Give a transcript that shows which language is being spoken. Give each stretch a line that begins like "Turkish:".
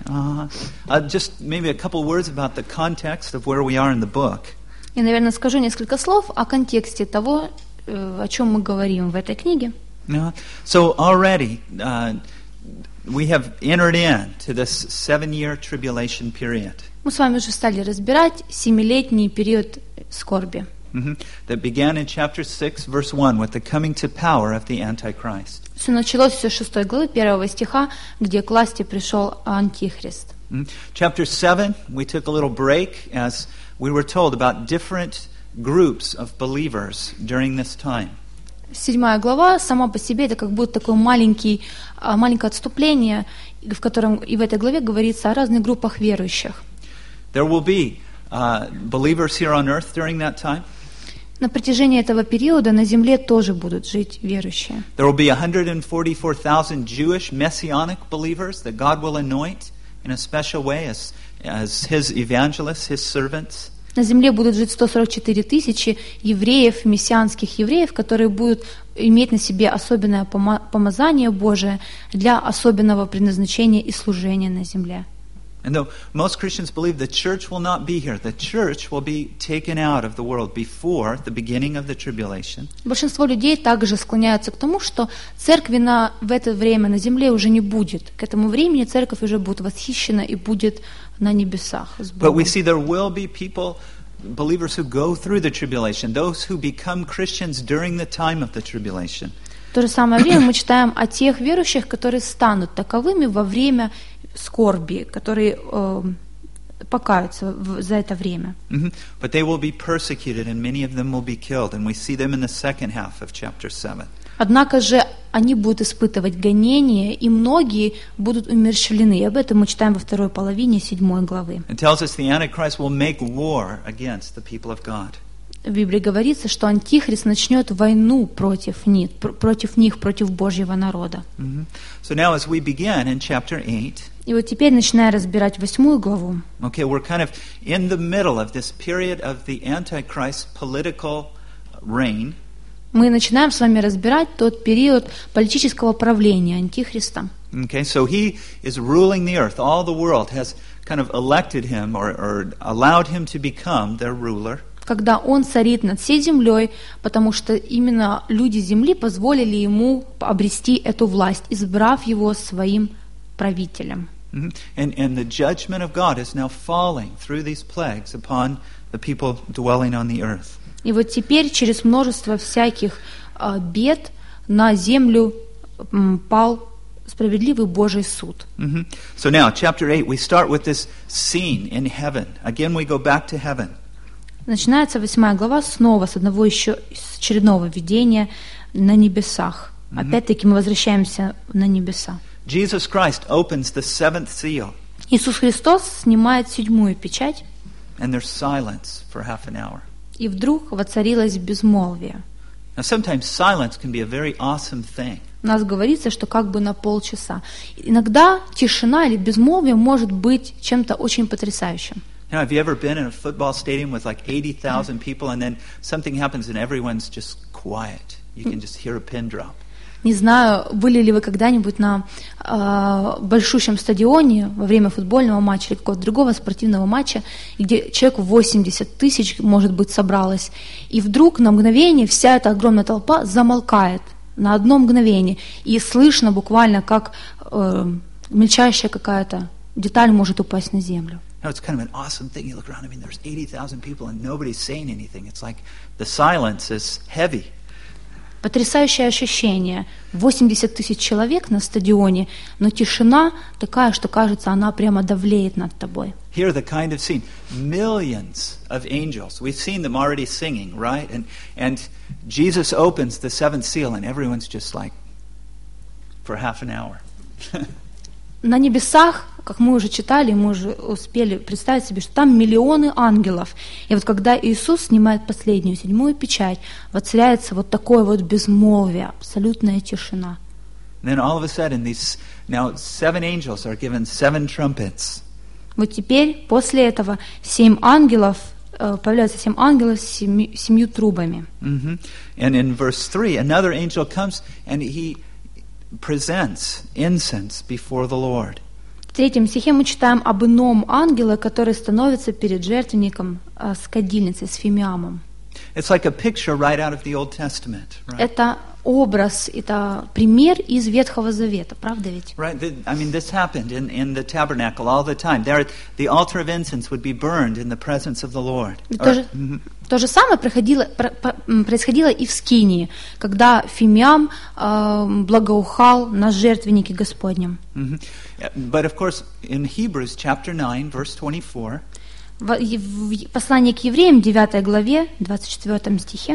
English: Just maybe a couple words about the context of where we are in the book.
Russian: Я, наверное, скажу несколько слов о контексте того, о чем мы говорим в этой книге.
English: So already we have entered into this 7-year tribulation period.
Russian: Мы с вами уже стали разбирать семилетний период скорби.
English: That began in chapter 6, verse 1, with the coming to power of the Antichrist.
Russian: Все началось с 6 главы 1 стиха, где к власти пришел Антихрист.
English: Chapter 7, we took a little break as we were told about different groups of believers during this time.
Russian: 7 глава сама по себе это как будто такое маленькое отступление, в котором и в этой главе говорится о разных группах верующих.
English: There will be believers here on earth during that time.
Russian: На протяжении этого периода на земле тоже будут жить верующие.
English: There will be 144,000 Jewish messianic believers that God will anoint in a special way as His evangelists, His servants.
Russian: На земле будут жить 144,000 евреев, мессианских евреев, которые будут иметь на себе особенное помазание Божие для особенного предназначения и служения на земле.
English: And though most Christians believe the church will not be here, the church will be taken out of the world before the beginning of the tribulation.
Russian: Большинство людей также склоняются к тому, что церкви в это время на земле уже не будет. К этому времени церковь уже будет восхищена и будет на небесах с Богом.
English: But we see there will be people, believers who go through the tribulation, those who become Christians during the time of the tribulation.
Russian: В то же самое время мы читаем о тех верующих, которые станут таковыми во время скорби, которые покаются за это время.
English: But they will be persecuted and many of them will be killed, and we see them in the second half of chapter 7.
Russian: Однако же они будут испытывать гонения, и многие будут умерщвлены. Об этом мы читаем во второй половине 7 главы.
English: It tells us the Antichrist will make war against the people of God.
Russian: в Библии говорится, что Антихрист начнет войну против них, против Божьего народа.
English: Mm-hmm. So now as we begin in chapter 8,
Russian: и вот теперь, начиная разбирать восьмую главу,
English: okay, we're kind of in the middle of this period of the Antichrist's political reign.
Russian: Мы начинаем с вами разбирать тот период политического правления Антихриста.
English: Okay, so he is ruling the earth. All the world has kind of elected him or allowed him to become their ruler.
Russian: Когда он царит над всей землей, потому что именно люди земли позволили ему обрести эту власть, избрав его своим правителем. Mm-hmm.
English: And the judgment of God is now falling through these plagues upon the people dwelling on the earth.
Russian: И вот теперь через множество всяких бед на землю пал справедливый Божий суд. Mm-hmm.
English: So now, chapter 8, we start with this scene in heaven. Again, we go back to heaven.
Russian: Начинается восьмая глава снова с одного еще с очередного видения на небесах. Mm-hmm. Опять-таки мы возвращаемся на небеса.
English: Jesus Christ opens the seventh seal.
Russian: Иисус Христос снимает седьмую печать.
English: And there's silence for half an hour.
Russian: И вдруг воцарилось безмолвие.
English: Now sometimes silence can be a very awesome thing.
Russian: У нас говорится, что как бы на полчаса. Иногда тишина или безмолвие может быть чем-то очень потрясающим.
English: Now, have you ever been in a football stadium with like 80,000 people and then something happens and everyone's just quiet? You can just hear a pin drop.
Russian: Не знаю, были ли вы когда-нибудь на большущем стадионе во время футбольного матча или какого-то другого спортивного матча, где человек 80 тысяч, может быть, собралось, и вдруг на мгновение вся эта огромная толпа замолкает на одно мгновение, и слышно буквально, как мельчайшая какая-то деталь может упасть на землю.
English: Now, it's kind of an awesome thing. You look around, I mean, there's 80,000 people and nobody's saying anything. It's like the silence is heavy.
Russian: Потрясающее ощущение. 80 тысяч человек на стадионе, но тишина такая, что кажется, она прямо давлеет над тобой.
English: Here the kind of scene. Millions of angels. We've seen them already singing, right? And Jesus opens the seventh seal and everyone's just like for half an hour.
Russian: На небесах, как мы уже читали, мы уже успели представить себе, что там миллионы ангелов. И вот когда Иисус снимает последнюю, седьмую печать, воцаряется вот такое вот безмолвие, абсолютная тишина.
English: Then all of a sudden, these now seven angels are given seven trumpets.
Russian: Вот теперь, после этого, появляются семь ангелов с семью трубами. Mm-hmm.
English: And in verse 3, another angel comes, and he presents incense before the Lord.
Russian: В третьем стихе мы читаем об ином ангеле, который становится перед жертвенником с кадильницей, с фимиамом.
English: It's like a picture right out of the Old Testament, right?
Russian: Это образ, это пример из Ветхого Завета, правда ведь?
English: Right. I mean, this happened in the tabernacle all the time. There, the altar of incense would be burned in the presence of the Lord.
Russian: То же самое происходило и в Скинии, когда фимиам благоухал на жертвеннике Господнем.
English: Mm-hmm. But of course, in Hebrews chapter 9, verse 24,
Russian: в послании к евреям, 9 главе, 24 стихе,